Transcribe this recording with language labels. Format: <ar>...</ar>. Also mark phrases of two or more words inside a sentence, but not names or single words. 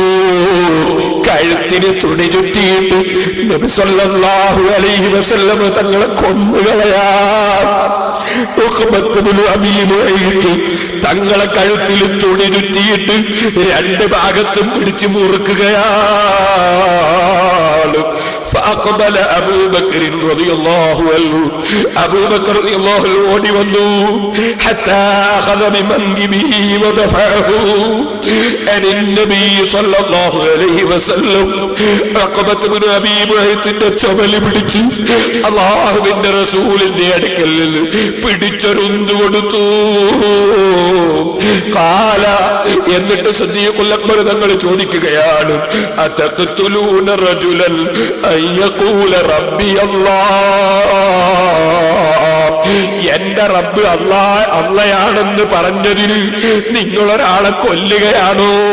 <ml>കഴുത്തിന് തുണി ചുറ്റിയിട്ട് നബി</ml> <ar>صلى الله عليه وسلم</ar> <ml>തങ്ങളെ കൊന്നുകളയാൻ ഉഖബത്ത് ഇബ്നു അബീ മുഅയ്ത്ത് തങ്ങളെ കഴുത്തിൽ തുണി ചുറ്റിയിട്ട് രണ്ട് ഭാഗത്തും പിടിച്ചു മുറുക്കുകയാണ്.</ml> <ar>فأقبل أبو بكر رضي الله عنه أبو بكر رضي الله عنه</ar> <ml>ഓടി വന്നു</ml> <ar>حتى أخذ بمنكبه ودفعه عن النبي صلى الله عليه وسلم عقبة بن أبي</ar> <ml>മുഅയ്യിത്തിന്റെ ചുമല് പിടിച്ച് അല്ലാഹുവിന്റെ റസൂലിന്റെ അടുക്കൽ നിന്ന് പിടിച്ചൊരുന്തു കൊടുത്തു. ഖാല എന്നിട്ട് സിദ്ദീഖുൽ അക്ബർ തങ്ങൾ ചോദിക്കുകയാണ്,</ml> <ar>أتقتلون رجلا أن يقول ربي الله,</ar> <ml>എന്റെ റബ്ബ് അള്ളയാണെന്ന് പറഞ്ഞതിന് നിങ്ങളൊരാളെ കൊല്ലുകയാണോ?</ml>